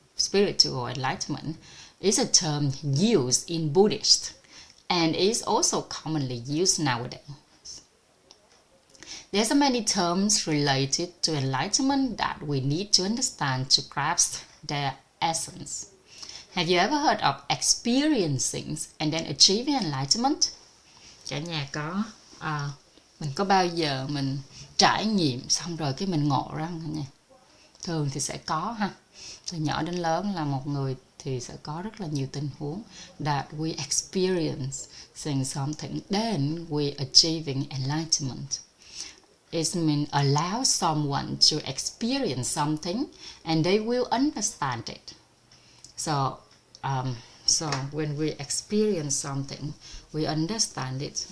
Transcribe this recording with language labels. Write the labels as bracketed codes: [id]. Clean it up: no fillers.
[en] Spiritual enlightenment is a term used in Buddhist and is also commonly used nowadays. There are many terms related to enlightenment that we need to understand to grasp their essence. Have you ever heard of experiencing and then achieving enlightenment? [vi] Cả nhà có mình có bao giờ mình trải nghiệm xong rồi cái mình ngộ ra không nha? Thường thì sẽ có ha. Từ nhỏ đến lớn là một người thì sẽ có rất là nhiều tình huống [en] that we experiencing something, then we achieving enlightenment. It means allow someone to experience something and they will understand it. So when we experience something, we understand it.